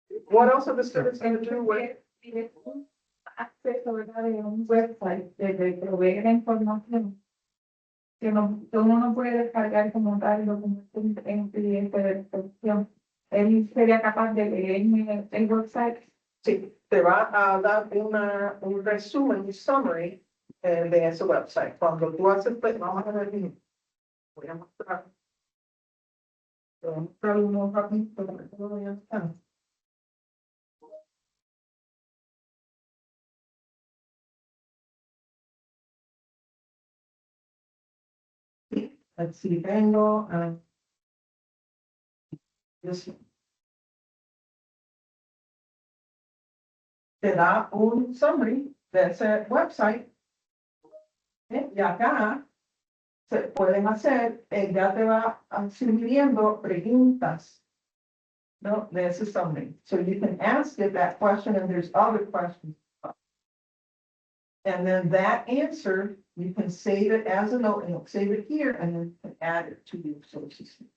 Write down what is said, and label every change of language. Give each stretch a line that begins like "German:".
English: What else are the students going to do with?
Spanish: Acceso, ¿verdad? De un website que provee la información que uno no puede descargar como tal documento en PDF de recepción. Él sería capaz de leer el website. Sí, te va a dar un resumen, un summary de ese website. Cuando tú haces, pues, vamos a ver, voy a mostrar. Voy a mostrar unos rapidito para que lo vean. Así tengo. Te da un summary de ese website. Y acá se pueden hacer, ya te va sugiriendo preguntas, ¿no? De ese summary.
English: So you can ask it that question and there's other questions. And then that answer, you can save it as a note and it'll save it here and then you can add it to your sources.